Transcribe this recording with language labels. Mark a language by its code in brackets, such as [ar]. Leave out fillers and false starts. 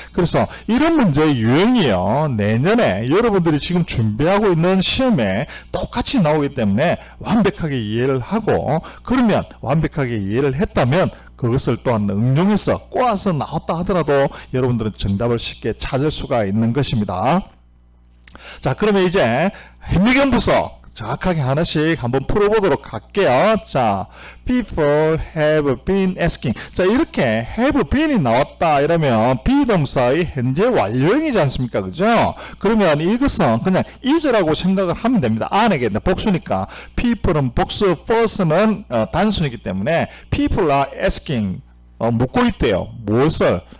[ko] 그래서 이런 문제의 유형이요 내년에 여러분들이 지금 준비하고 있는 시험에 똑같이 나오기 때문에 완벽하게 이해를 하고 그러면 완벽하게 이해를 했다면 그것을 또한 응용해서 꼬아서 나왔다 하더라도 여러분들은 정답을 쉽게 찾을 수가 있는 것입니다. 자, 그러면 이제 현미경부서 정확하게 하나씩 한번 풀어보도록 할게요. [en] 자, people have been asking. [ko] 자, 이렇게 have been이 나왔다 이러면 비동사의 현재 완료형이지 않습니까? 그죠? 그러면 이것은 그냥 is라고 생각을 하면 됩니다. 안에 복수니까 people은 복수, person은 단순이기 때문에 people are asking 묻고 있대요. 무엇을?